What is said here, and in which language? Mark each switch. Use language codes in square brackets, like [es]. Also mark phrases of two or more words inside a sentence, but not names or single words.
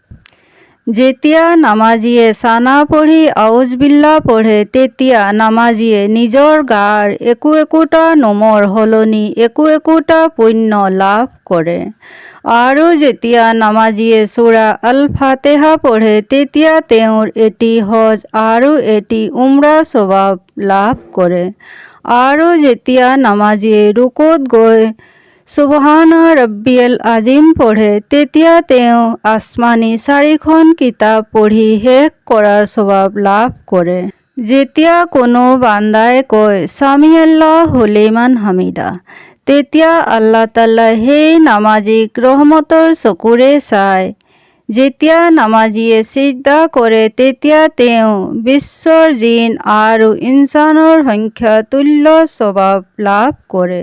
[as] যেতিয়া নামাজীয়ে চানা পঢ়ি আউজবিল্লাহ পঢ়ে, তেতিয়া নামাজীয়ে নিজৰ গাৰ একো একোটা নোমৰ সলনি একো একোটা পুণ্য লাভ কৰে। আৰু যেতিয়া নামাজীয়ে সূৰা আল-ফাতিহা পঢ়ে, তেতিয়া তেওঁৰ এটি হজ আৰু এটি উমৰাহ সৱাব লাভ কৰে। আৰু যেতিয়া নামাজীয়ে ৰুকুত গৈ [ar] سبحان ربي العظيم [as] পঢ়ে, তেতিয়া তেওঁ আসমানী ৪খন কিতাপ পঢ়ি শেষ কৰাৰ সৱাব লাভ কৰে। যেতিয়া কোনো বান্দাই কয় [ar] سمع الله لمن حمده, [as] তেতিয়া আল্লাহ তাআলাই সেই নামাজীক ৰহমতৰ চকুৰে চায়। যেতিয়া নামাজীয়ে সিজদা কৰে, তেতিয়া তেওঁ বিশ্বৰ জিন আৰু ইনচানৰ সংখ্যা তুল্য সৱাব লাভ কৰে।